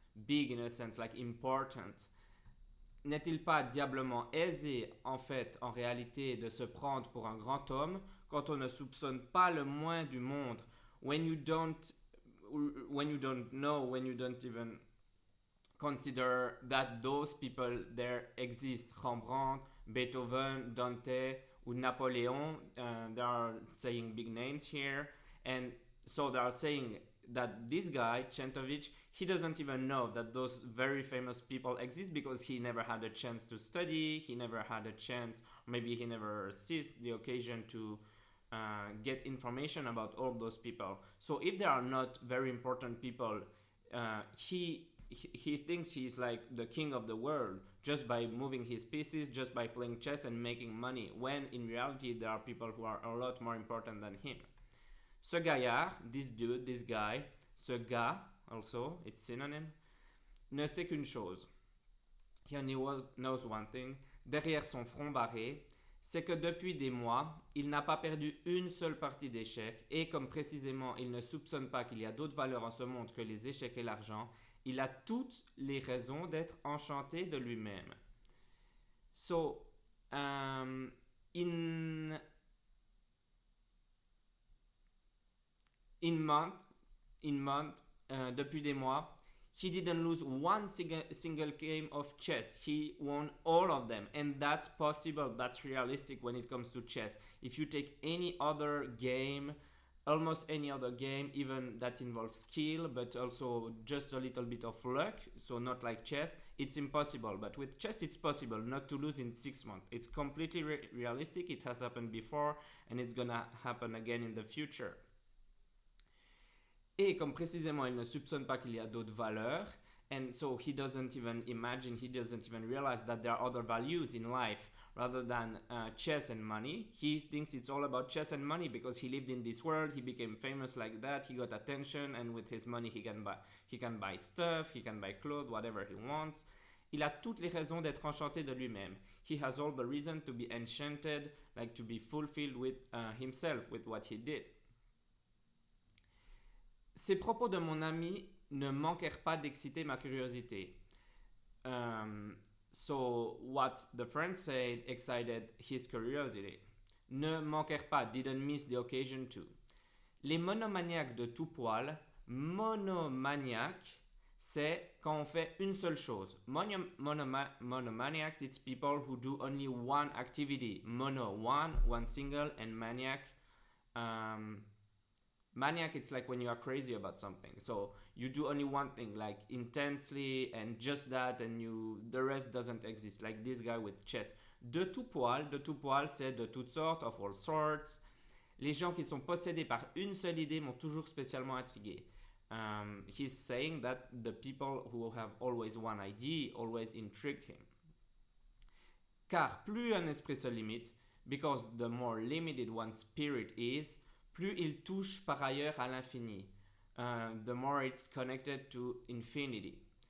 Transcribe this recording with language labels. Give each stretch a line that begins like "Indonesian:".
English: big in a sense, like important.
French: N'est-il pas diablement aisé, en fait, en réalité, de se prendre pour un grand homme quand on ne soupçonne pas le moins du monde,
English: when you don't, when you don't know, when you don't even consider that those people there exist. Rembrandt, Beethoven, Dante, or Napoleon, they are saying big names here, and so they are saying that this guy Chentovich, he doesn't even know that those very famous people exist because he never had a chance to study, he never had a chance, maybe he never seized the occasion to get information about all those people. So if they are not very important people, he thinks he's like the king of the world just by moving his pieces, just by playing chess and making money, when in reality there are people who are a lot more important than him.
French: Ce gaillard,
English: this dude, this guy,
French: ce gars,
English: also, it's synonym,
French: ne sait qu'une chose.
English: He only knows one thing.
French: Derrière son front barré, c'est que depuis des mois, il n'a pas perdu une seule partie d'échecs et comme précisément il ne soupçonne pas qu'il y a d'autres valeurs en ce monde que les échecs et l'argent, il a toutes les raisons d'être enchanté de lui-même.
English: So, in month,
French: depuis des mois,
English: he didn't lose one single game of chess. He won all of them, and that's possible. That's realistic when it comes to chess. If you take any other game, almost any other game, even that involves skill, but also just a little bit of luck, so not like chess, it's impossible. But with chess, it's possible not to lose in 6 months. It's completely realistic. It has happened before, and it's gonna happen again in the future.
French: Et comme précisément il ne soupçonne pas qu'il y a d'autres valeurs,
English: and so he doesn't even imagine, he doesn't even realize that there are other values in life rather than chess and money. He thinks it's all about chess and money because he lived in this world, he became famous like that, he got attention, and with his money he can buy stuff, he can buy clothes, whatever he wants.
French: Il a toutes les raisons d'être enchanté de lui-même.
English: He has all the reason to be enchanted, like to be fulfilled with himself, with what he did.
French: Ces propos de mon ami ne manquèrent pas d'exciter ma curiosité.
English: So what the friend said excited his curiosity.
French: Ne manquèrent pas,
English: didn't miss the occasion to.
French: Les monomaniaques de tout poil, monomaniaque, c'est quand on fait une seule chose.
English: Monomaniacs, it's people who do only one activity. Mono, one single, and maniac, maniac, it's like when you are crazy about something. So you do only one thing, like intensely and just that, and the rest doesn't exist. Like this guy with chess.
French: De tout poil, c'est de toutes sortes,
English: of all sorts.
French: Les gens qui sont possédés par une seule idée m'ont toujours spécialement intrigué.
English: He's saying that the people who have always one idea always intrigued him.
French: Car plus un esprit se limite,
English: because the more limited one's spirit is,
French: plus il touche par ailleurs à l'infini.
English: The more it's connected to infinity.